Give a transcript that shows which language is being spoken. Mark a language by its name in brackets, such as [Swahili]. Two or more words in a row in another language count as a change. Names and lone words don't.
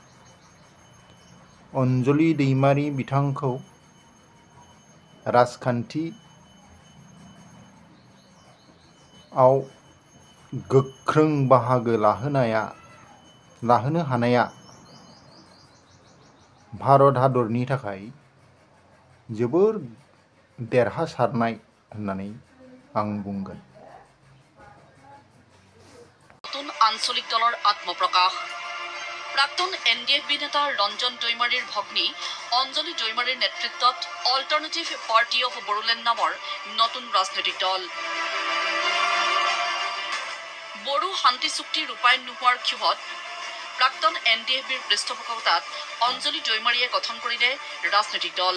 [Bodo] अनजलि दैमारि बिथांखौ राजखान्थि आव गोख्रों बाहागो लाहोनो हानाया भारत हादरनि थाखाय जोबोर देरहासारनाय होननानै आं बुंगोन। [Assamese] নতুন আঞ্চলিক দলৰ আত্মপ্ৰকাশ। প্ৰাক্তন এনডিএফবি নেতা ৰঞ্জন দৈমাৰীৰ ভগ্নী অঞ্জলি দৈমাৰীৰ নেতৃত্বত অল্টাৰনেটিভ পাৰ্টি অফ বড়োলেণ্ড নামৰ নতুন ৰাজনৈতিক দল। বড়ো শান্তি চুক্তি ৰূপায়ণ নোহোৱাৰ ক্ষোভত প্ৰাক্তন এনডিএফবিৰ পৃষ্ঠপোষকতাত অঞ্জলি দৈমাৰীয়ে গঠন কৰিলে ৰাজনৈতিক দল।